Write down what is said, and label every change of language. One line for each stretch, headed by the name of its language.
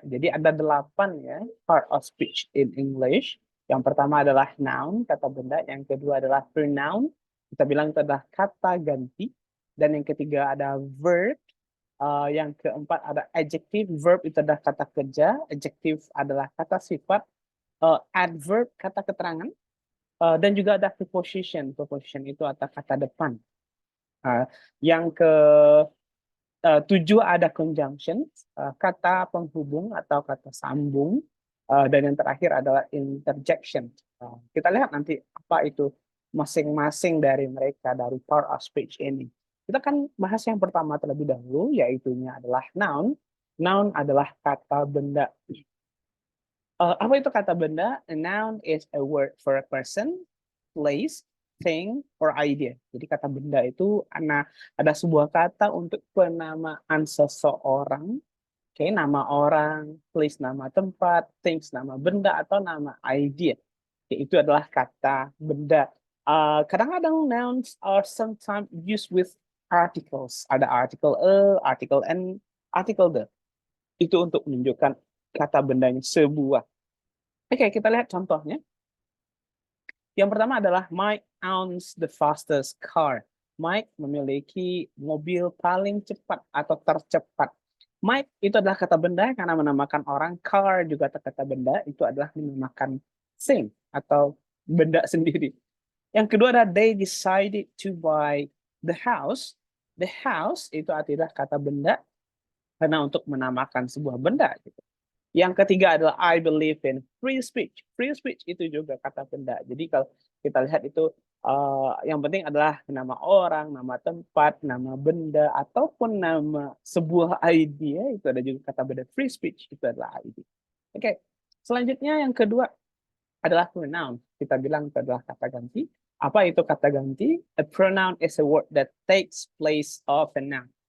Indonesian: Jadi ada 8 ya,
English: part of speech in English.
Indonesian: Yang pertama adalah noun, kata benda. Yang kedua adalah pronoun. Kita bilang itu adalah kata ganti. Dan yang ketiga ada verb. Yang keempat ada adjective. Verb itu adalah kata kerja. Adjective adalah kata sifat. Adverb kata keterangan. Dan juga ada preposition. Preposition itu atau kata depan. Uh, yang ke 7 ada conjunction, kata penghubung atau kata sambung. Dan yang terakhir adalah interjection. Kita lihat nanti apa itu masing-masing dari mereka dari part of speech ini. Kita kan bahas yang pertama terlebih dahulu, yaitunya adalah noun. Noun adalah kata benda. Apa itu kata benda?
English: A noun is a word for a person, place, thing, or idea.
Indonesian: Jadi kata benda itu ada sebuah kata untuk penamaan seseorang, oke, nama orang, place nama tempat, things nama benda, atau nama idea. Oke, itu adalah kata benda. Kadang-kadang
English: nouns are sometimes used with articles.
Indonesian: Ada article a, article n, article the. Itu untuk menunjukkan kata bendanya sebuah. Oke, kita lihat contohnya. Yang pertama adalah
English: Mike owns the fastest car.
Indonesian: Mike memiliki mobil paling cepat atau tercepat. Mike itu adalah kata benda karena menamakan orang. Car juga kata benda, itu adalah menamakan thing atau benda sendiri. Yang kedua adalah
English: they decided to buy the house.
Indonesian: The house itu adalah kata benda karena untuk menamakan sebuah benda gitu. Yang ketiga adalah
English: I believe in free speech.
Indonesian: Free speech itu juga kata benda. Jadi kalau kita lihat itu yang penting adalah nama orang, nama tempat, nama benda, ataupun nama sebuah idea, itu ada juga kata benda. Free speech itu adalah idea. Oke, selanjutnya yang kedua adalah pronoun. Kita bilang itu adalah kata ganti. Apa itu kata ganti?
English: A pronoun is a word that takes place of a noun.